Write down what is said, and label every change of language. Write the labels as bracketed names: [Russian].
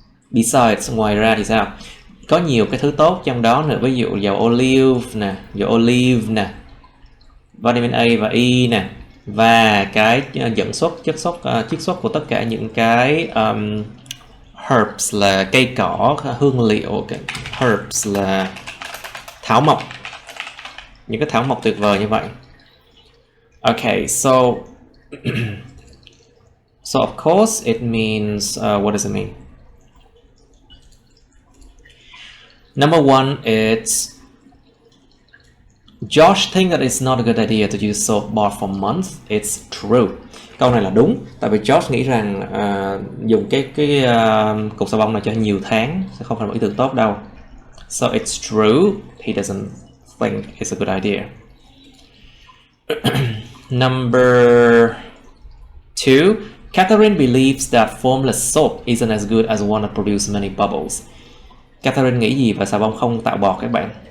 [Vietnamese] Besides, ngoài ra thì sao? Có nhiều cái thứ tốt trong đó nữa, ví dụ dầu olive nè, vitamin A và E nè, và cái chiết xuất của tất cả những cái herbs là cây cỏ, hương liệu, herbs là thảo mộc, những cái thảo mộc tuyệt vời như vậy. [English] Okay, so of course it means what does it mean? Number one, it's Josh think that it's not a good idea to use soap bar for months. It's true. [Vietnamese] Câu này là đúng, tại vì Josh nghĩ rằng dùng cái cục xà bông này cho nhiều tháng sẽ không phải là một ý tưởng tốt đâu. [English] So it's true. He doesn't think it's a good idea. Number two, Catherine believes that formless soap isn't as good as one that produces many bubbles. [Vietnamese] Catherine nghĩ gì về xà bông không tạo bọt các bạn?